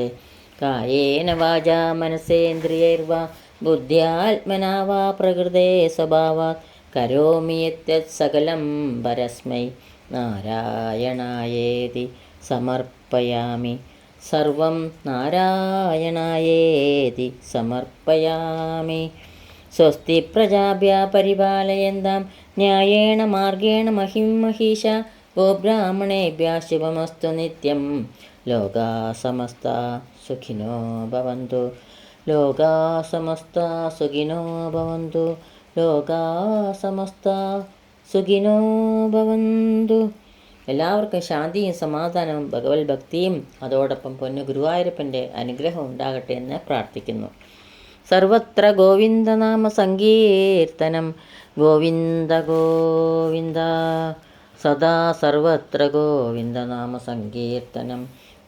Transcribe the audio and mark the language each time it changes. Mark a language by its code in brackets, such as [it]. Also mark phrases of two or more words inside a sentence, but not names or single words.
[sa] കായേന വാചാ മനസേന്ദ്രിയൈർവാ ബുദ്ധ്യാത്മനാ വാ പ്രകൃതേ സ്വഭാവാത് കരോമി യദ്യത് സകലം പരസ്മൈ നാരായണായേതി സമർപ്പയാമി. സർവം നാരായണായേതി സമർപ്പയാമി. സ്വസ്തി പ്രജാഭ്യ പരിപാലയന്താം ന്യായേണ മാർഗേണ മഹിം മഹീഷ. ഗോബ്രാഹ്മണേഭ്യः ശുഭമസ്തു നിത്യം. ലോകാ സമസ്ത സുഖിനോ ഭവന്തു. ലോകാ സമസ്ത സുഖിനോ ഭവന്തു. ലോകാ സമസ്ത സുഖിനോ ഭവന്തു. [ml] എല്ലാവർക്കും ശാന്തിയും സമാധാനവും ഭഗവത് ഭക്തിയും അതോടൊപ്പം പൊന്നു ഗുരുവായൂരപ്പൻ്റെ അനുഗ്രഹം ഉണ്ടാകട്ടെ എന്ന് പ്രാർത്ഥിക്കുന്നു. [sa] സർവത്ര ഗോവിന്ദനാമ സങ്കീർത്തനം. ഗോവിന്ദ ഗോവിന്ദ സദാ സർവത്ര ഗോവിന്ദനാമ സങ്കീർത്തനം.